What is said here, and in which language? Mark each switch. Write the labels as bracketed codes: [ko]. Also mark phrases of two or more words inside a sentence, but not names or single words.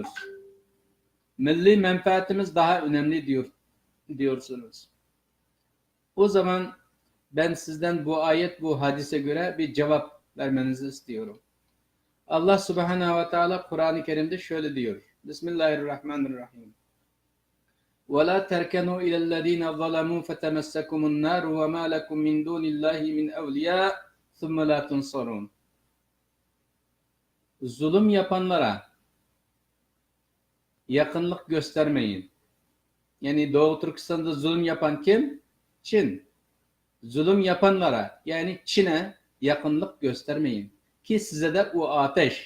[tr] Milli menfaatimiz daha önemli diyorsunuz. O zaman ben sizden bu ayet, bu hadise göre bir cevap vermenizi istiyorum. Allah Subhanahu ve Teala Kur'an-ı Kerim'de şöyle diyor. [ar] Bismillahirrahmanirrahim. وَلَا تَرْكَنُوا إِلَى الَّذ۪ينَ ظَلَمُوا فَتَمَسَّكُمُ النَّارُ وَمَا لَكُمْ مِنْ دُونِ اللّٰهِ مِنْ اَوْلِيَاءَ ثُمَّ لَا تُنْصَرُونَ. [tr] Zulüm yapanlara yakınlık göstermeyin. Yani Doğu Türkistan'da zulüm yapan kim? Çin. Zulüm yapanlara yani Çin'e yakınlık göstermeyin. Ki size de o ateş.